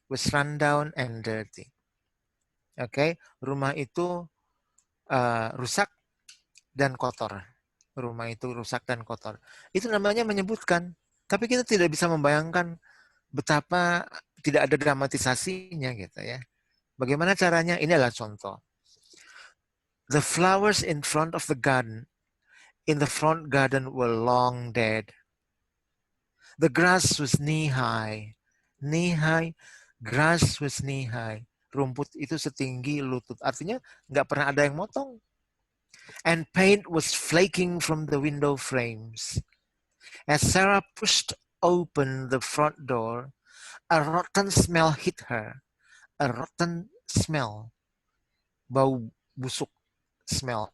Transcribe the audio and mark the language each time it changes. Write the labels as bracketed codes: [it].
[en] Was run down and dirty. [id] Oke, rumah itu rusak dan kotor. Rumah itu rusak dan kotor. Itu namanya menyebutkan. Tapi kita tidak bisa membayangkan betapa tidak ada dramatisasinya gitu ya. Bagaimana caranya? Ini adalah contoh. [en] The flowers in front of the garden, in the front garden were long dead. The grass was knee-high. Knee-high, grass was knee-high. [id] Rumput itu setinggi lutut. Artinya nggak pernah ada yang motong. [en] And paint was flaking from the window frames. As Sarah pushed open the front door, a rotten smell hit her. A rotten smell. [id] Bau busuk [en] smell.